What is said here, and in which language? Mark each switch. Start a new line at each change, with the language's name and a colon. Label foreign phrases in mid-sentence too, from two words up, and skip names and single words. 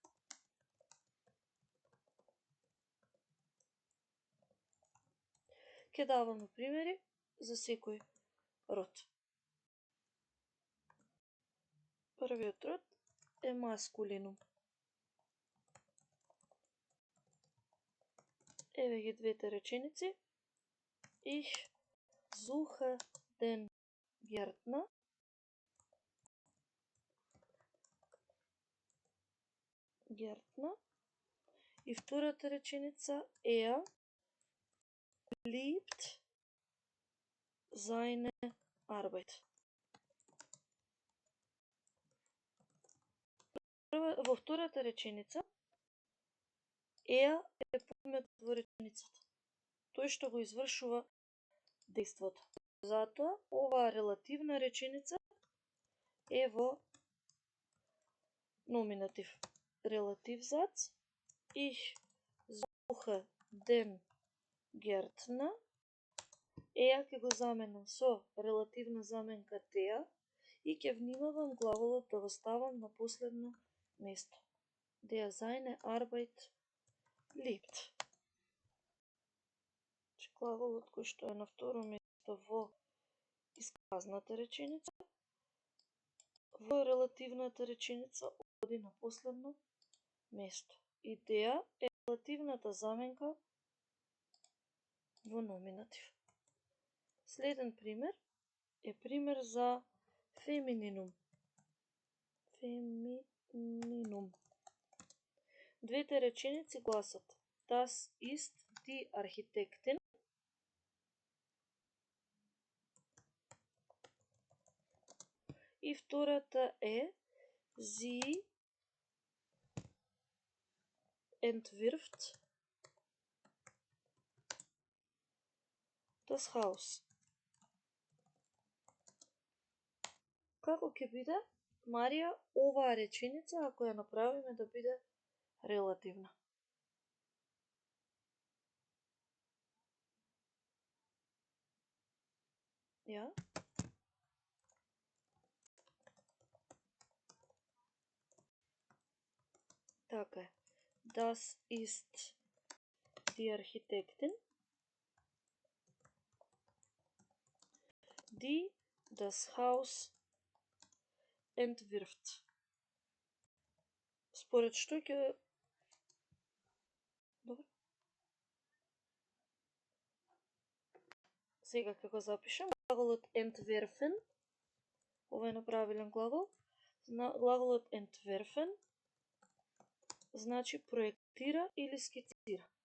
Macedonian: Ќе даваме примери за секој род. Првиот род е маскулинум. Еве ги двете реченици.
German: Ich suche den Gärtner. Gärtner.
Macedonian: И втората реченица
German: er liebt seine Arbeit.
Macedonian: Во втората реченица er е подмет во реченицата. Тој што го извршува дејството. Затоа оваа релативна реченица е во номинатив. Релативзац:
German: Ich suche den Gärtner.
Macedonian: Еа ќе го заменам со релативна заменка теа и ќе внимавам главолот да го ставам на последно место.
German: Der seine Arbeit liebt.
Macedonian: Глаголот кој што е на второ место во исказната реченица, во релативната реченица оди на последно место. Идеја е релативната заменка во номинатив. Следен пример е пример за фемининум. Фемининум. Двете реченици гласат:
German: Das ist die Architektin
Macedonian: и втората е
German: sie entwirft das Haus.
Macedonian: Како ќе биде, Марија, оваа реченица, ако ја направиме да биде релативна? Ја? Така е.
German: Das ist die Architektin, die das Haus entwirft.
Macedonian: Според што ќе... Добро. Сега ќе го запишем. Глаголот entwerfen, ова е неправилен глагол. Глаголот entwerfen значи проектира или скицира.